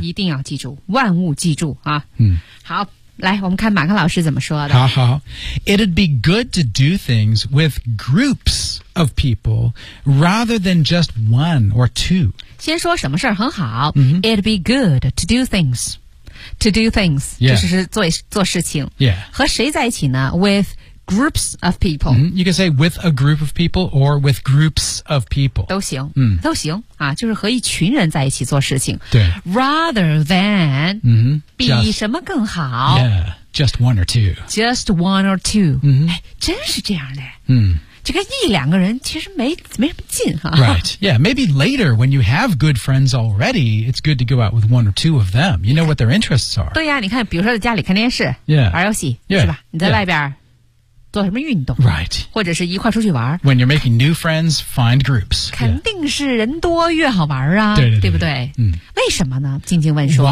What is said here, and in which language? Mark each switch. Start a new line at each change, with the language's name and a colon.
Chinese: 一定要记住万物记住、啊嗯、好来我们看马克老师怎么说的好好
English: It'd be good to do things with groups of people rather than just one or two
Chinese: 先说什么事很好、 mm-hmm.
English: It'd be good to do things To do things、 yeah.
Chinese: 就是 做事情、
English: yeah.
Chinese: 和谁在一起呢
English: With groups of people、 mm-hmm. You can say with a group of people or with groups of people
Chinese: 都行、 mm-hmm. 都行啊，就是和一群人在一起做事情。对
English: ，rather than、 mm-hmm.
Chinese: 比什么更好
English: ？Yeah，just one or two. Just one or two.、 Mm-hmm.
Chinese: 哎，真是这样的。嗯，这个一两个人其实没什么劲哈、啊。
English: Right. Yeah. Maybe later when you have good friends already, it's good to go out with one or two of them. You know what their interests are.
Chinese: 对呀、啊，你看，比如说在家里看电视、
English: yeah.
Chinese: 玩游戏，
English: yeah.
Chinese: 是吧？你在外边、yeah. 做什么运动
English: Right
Chinese: 或者是一块出去玩
English: When you're making new friends, find groups
Chinese: 肯定是人多越好玩啊对, 对, 对, 对不对、为什么呢静静问说